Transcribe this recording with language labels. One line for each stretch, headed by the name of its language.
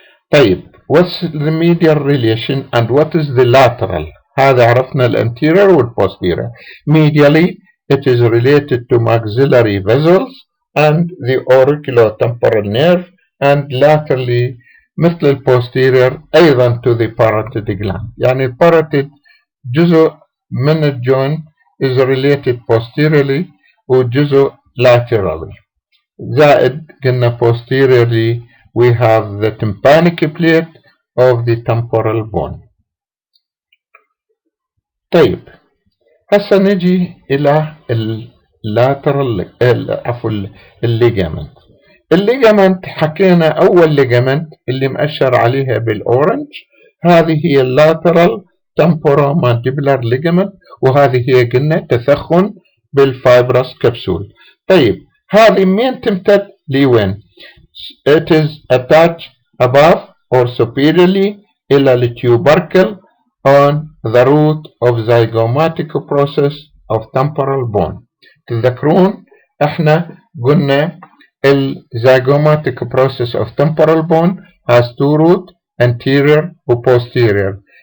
English: طيب what's the medial relation and what is the lateral؟
Arabic: هذا عرفنا الانterior والposterior.
English: Medially it is related to maxillary vessels and the auriculotemporal nerve, and laterally
Arabic: مثل البوستيرير أيضا
English: to the parotid gland.
Arabic: يعني الباروتيد جزء من الجوينت
English: is related posteriorly
Arabic: وجزء laterally. زائد قلنا
English: posteriorly we have the tympanic plate of the temporal bone.
Arabic: طيب هسه نجي إلى lateral عفوا الليجامنت. الليجامنت حكينا أول ليجامنت اللي مأشر عليها بالأورنج، هذه هي اللاترال temporomandibular ligament، وهذه هي قلنا تثخن بالفايبرس كبسول. طيب هذه مين تمتد لوين؟
English: It is attached above or superiorly
Arabic: إلى التيوبركل
English: on the root of zygomatic process of temporal bone.
Arabic: تذكرون احنا قلنا
English: الzygomatic process of temporal bone has two roots, anterior و posterior.